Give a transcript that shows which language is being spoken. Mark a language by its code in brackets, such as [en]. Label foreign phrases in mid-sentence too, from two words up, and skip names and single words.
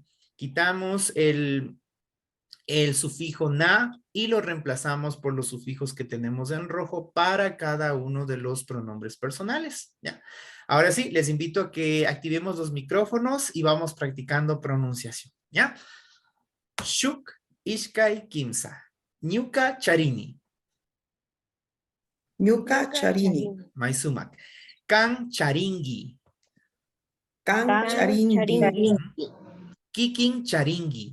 [es] Quitamos el sufijo na y lo reemplazamos por los sufijos que tenemos en rojo para cada uno de los pronombres personales. ¿Ya? Ahora sí, les invito a que activemos los micrófonos y vamos practicando pronunciación. ¿Ya? [qu] Shuk, Ishkai, Kimsa. Ñuka, Charini. Ñuka charini. Maisumak. Kan, Charingi. Kan charingi. Kikin, Charingi.